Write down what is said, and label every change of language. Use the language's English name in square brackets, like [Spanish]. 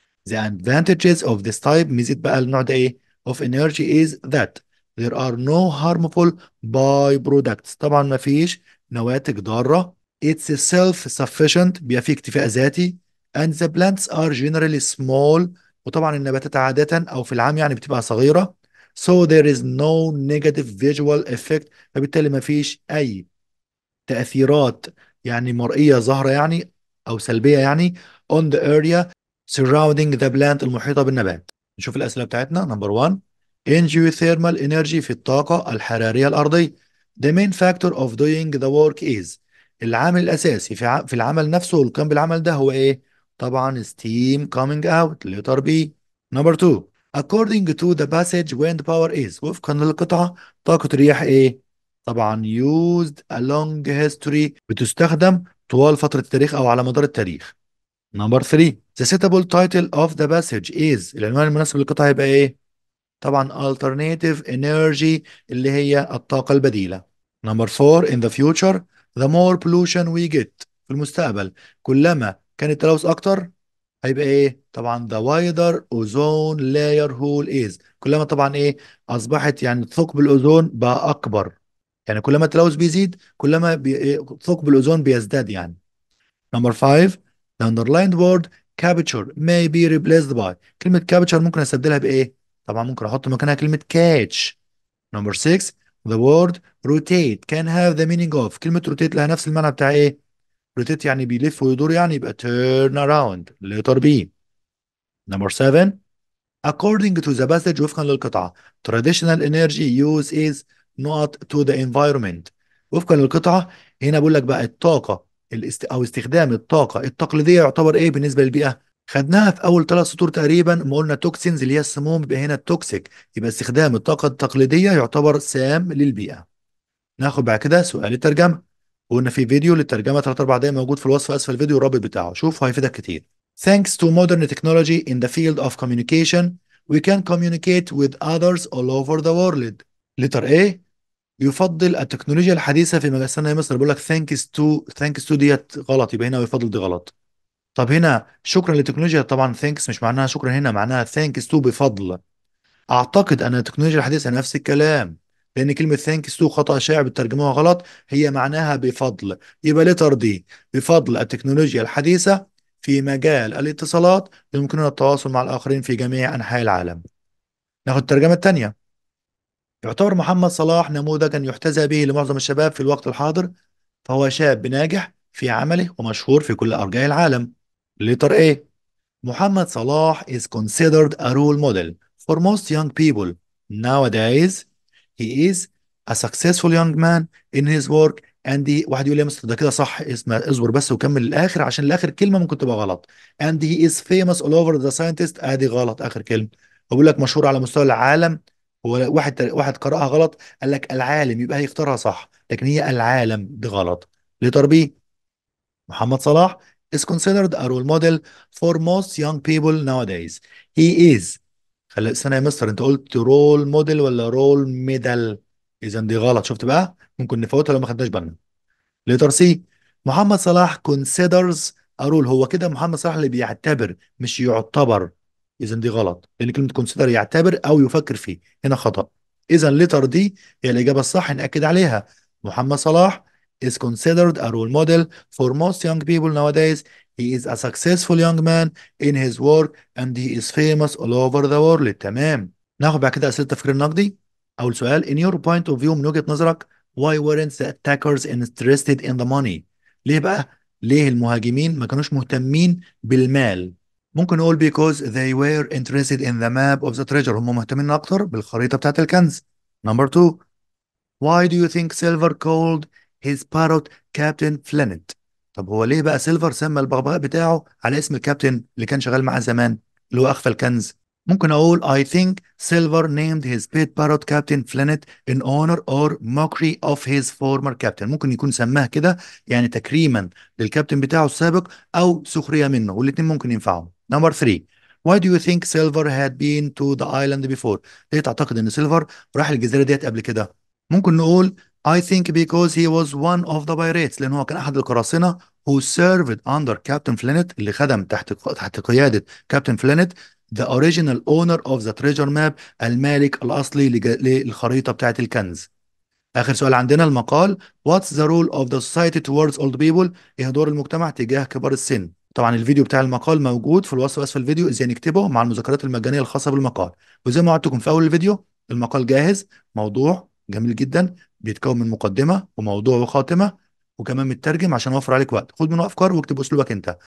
[English] The advantages of this type، [Arabic] ميزة بقى النوع ده إيه [English] of energy is that there are no harmful byproducts، [Arabic] طبعا ما فيش نواتج ضارة. [English] It's self-sufficient، [Arabic] بيبقى فيه اكتفاء ذاتي. [English] And the plants are generally small، [Arabic] وطبعا النباتات عادة أو في العام يعني بتبقى صغيرة. [English] So there is no negative visual effect، [Arabic] فبالتالي ما فيش أي تأثيرات يعني مرئية ظاهرة يعني أو سلبية يعني [English] on the area surrounding the plant [Arabic] المحيطة بالنبات. نشوف الأسئلة بتاعتنا. نمبر 1 [English] in geothermal energy [Arabic] في الطاقة الحرارية الأرضية [English] the main factor of doing the work is، [Arabic] العامل الأساسي في العمل نفسه والقيام بالعمل ده هو إيه؟ طبعا [English] steam coming out letter B. [Arabic] نمبر 2 [English] according to the passage wind power is، [Arabic] وفقا للقطعة طاقة الرياح إيه؟ طبعا [English] used along history، [Arabic] بتستخدم طوال فترة التاريخ أو على مدار التاريخ. [English] number 3 the suitable title of the passage is، [Arabic] العنوان المناسب للقطعة يبقى إيه؟ طبعا [English] alternative energy [Arabic] اللي هي الطاقة البديلة. [English] Number 4 in the future the more pollution we get. [Arabic] في المستقبل كلما كان التلوث أكتر هيبقى إيه؟ طبعا [English] the wider ozone layer hole is. [Arabic] كلما طبعا إيه؟ أصبحت يعني ثقب الأوزون بقى أكبر. يعني كلما التلوث بيزيد كلما إيه؟ ثقب الأوزون بيزداد يعني. [English] Number 5 the underlined word capture may be replaced by. [Arabic] كلمة capture ممكن استبدلها بإيه؟ طبعا ممكن أحط مكانها كلمة catch. [English] Number 6 the word rotate can have the meaning of. [Arabic] كلمة rotate لها نفس المعنى بتاع إيه؟ rotate يعني بيلف ويدور يعني يبقى [English] turn around. letter B. Number 7 according to the passage [Arabic] وفقا للقطعة [English] traditional energy use is not to the environment. [Arabic] وفقا للقطعة هنا بقول لك بقى الطاقة أو استخدام الطاقة التقليدية يعتبر إيه بالنسبة للبيئة؟ خدناها في أول 3 سطور تقريبا ما قلنا توكسينز اللي هي السموم يبقى هنا التوكسيك يبقى استخدام الطاقة التقليدية يعتبر سام للبيئة. ناخد بعد كده سؤال الترجمة. قلنا في فيديو للترجمة 3 4 دقايق موجود في الوصف أسفل الفيديو الرابط بتاعه شوف هيفيدك كتير. [English] Thanks to modern technology in the field of communication, we can communicate with others all over the world. letter A [Arabic] يفضل التكنولوجيا الحديثة في مجال استنى يا مصر بيقول لك thanks to ديت غلط يبقى هنا يفضل دي غلط. طب هنا شكرا للتكنولوجيا طبعا thanks مش معناها شكرا هنا معناها thanks to بفضل. اعتقد ان التكنولوجيا الحديثة نفس الكلام لان كلمة thanks to خطأ شائع بالترجمة غلط هي معناها بفضل يبقى [English] letter D [Arabic] بفضل التكنولوجيا الحديثة في مجال الاتصالات يمكننا التواصل مع الآخرين في جميع أنحاء العالم. ناخد الترجمة التانية. يعتبر محمد صلاح نموذجا يحتذى به لمعظم الشباب في الوقت الحاضر فهو شاب ناجح في عمله ومشهور في كل أرجاء العالم. [English] letter A Muhammad Salah is considered a role model for most young people nowadays. He is a successful young man in his work and [Arabic] واحد يقول لي يا مستر ده كده صح اسمه اصبر بس وكمل للاخر عشان الاخر كلمه ممكن تبقى غلط. [English] and he is famous all over the scientist [Arabic] ادي غلط اخر كلمه. بقول لك مشهور على مستوى العالم هو واحد قرأها غلط قال لك العالم يبقى هيختارها صح لكن هي العالم دي غلط. [English] لتربيه Muhammad Salah is considered a role model for most young people nowadays. He is [Arabic] خلي استنى يا مستر انت قلت رول موديل ولا رول ميدال؟ اذا دي غلط شفت بقى ممكن نفوتها لو ما خدناش بالنا. لتر سي محمد صلاح [English] considers a role [Arabic] هو كده محمد صلاح اللي بيعتبر مش يعتبر. اذا دي غلط لان كلمه consider يعتبر او يفكر فيه هنا خطأ. اذا لتر دي هي الاجابه الصح ناكد عليها. محمد صلاح [English] is considered a role model for most young people nowadays. He is a successful young man in his work and he is famous all over the world. [Arabic] تمام. ناخد بعد كده اسئله التفكير النقدي. [English] اول سؤال in your point of view [Arabic] من وجهه نظرك [English] why weren't the attackers interested in the money. [Arabic] ليه بقى ليه المهاجمين ما كانوش مهتمين بالمال؟ ممكن نقول [English] because they were interested in the map of the treasure [Arabic] هم مهتمين اكتر بالخريطه بتاعت الكنز. [English] Number 2 why do you think Silver called his parrot Captain Flint. [Arabic] طب هو ليه بقى سيلفر سمى البغبغاء بتاعه على اسم الكابتن اللي كان شغال معاه زمان اللي هو اخفى الكنز؟ ممكن اقول [English] I think Silver named his pet parrot Captain Flint in honor or mockery of his former captain. [Arabic] ممكن يكون سماه كده يعني تكريما للكابتن بتاعه السابق او سخرية منه والاتنين ممكن ينفعوا. [English] Number 3 Why do you think Silver had been to the island before. [Arabic] ليه تعتقد ان سيلفر راح الجزيرة ديت قبل كده؟ ممكن نقول [English] I think because he was one of the pirates [Arabic] لأن هو كان أحد القراصنة [English] who served under Captain Flint [Arabic] اللي خدم تحت قيادة كابتن فلينت [English] the original owner of the treasure map [Arabic] المالك الأصلي للخريطة بتاعت الكنز. آخر سؤال عندنا المقال [English] What's the role of the society towards old people. [Arabic] إيه دور المجتمع تجاه كبار السن. طبعا الفيديو بتاع المقال موجود في الوصف أسفل الفيديو ازاي نكتبه مع المذكرات المجانية الخاصة بالمقال. وزي ما وعدتكم في أول الفيديو المقال جاهز موضوع جميل جدا بيتكون من مقدمة وموضوع وخاتمة وكمان مترجم عشان اوفر عليك وقت خد منه افكار واكتب اسلوبك انت.